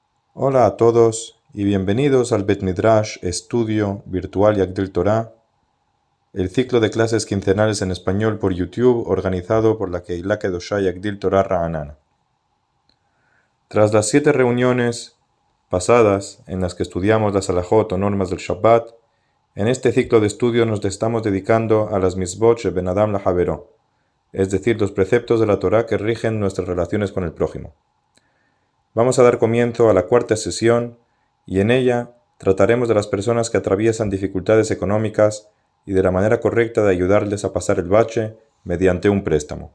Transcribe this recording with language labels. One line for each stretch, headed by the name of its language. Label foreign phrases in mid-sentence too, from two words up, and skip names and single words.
Spanish: Hola a todos y bienvenidos al Bet Midrash Estudio Virtual Yagdil Torah, el ciclo de clases quincenales en español por YouTube organizado por la Keilah Kedoshá Yagdil Torah Ra'anana. Tras las 7 reuniones pasadas en las que estudiamos las halajot o normas del Shabbat, en este ciclo de estudio nos estamos dedicando a las
Hebrew: מצוות שבין אדם לחברו,
Spanish: es decir, los preceptos de la Torah que rigen nuestras relaciones con el prójimo. Vamos a dar comienzo a la cuarta sesión y en ella trataremos de las personas que atraviesan dificultades económicas y de la manera correcta de ayudarles a pasar el bache mediante un préstamo.